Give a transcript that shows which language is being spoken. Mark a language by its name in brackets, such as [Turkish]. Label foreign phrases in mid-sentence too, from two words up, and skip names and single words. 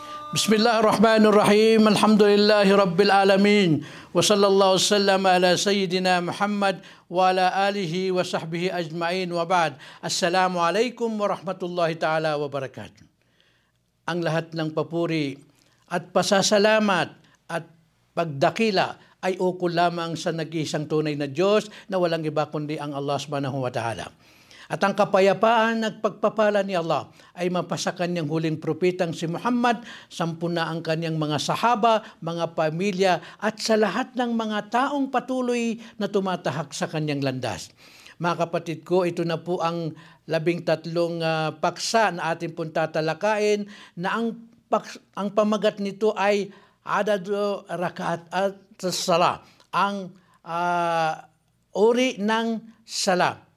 [Arabic] بسم الله الرحمن الرحيم. الحمد لله رب العالمين. وصلى الله سلم على سيدنا محمد وعلى آله وصحبه أجمعين وبعد. السلام عليكم ورحمة الله تعالى وبركاته. [Filipino] Ang lahat ng papuri at pasasalamat at pagdakila ay ukol lamang sa nag-iisang tunay na Diyos na walang iba kundi ang Allah [Arabic] سبحانه وتعالى. [Filipino] At ang kapayapaan at pagpapala ni Allah ay mapasa kanyang huling propetang si Muhammad, 10 na ang kanyang mga sahaba, mga pamilya at sa lahat ng mga taong patuloy na tumatahak sa kanyang landas. Mga kapatid ko, ito na po ang 13 paksa na ating pong tatalakayin na ang pamagat nito ay [Arabic] عدد ركعات [Filipino] at sala, ang uri ng sala.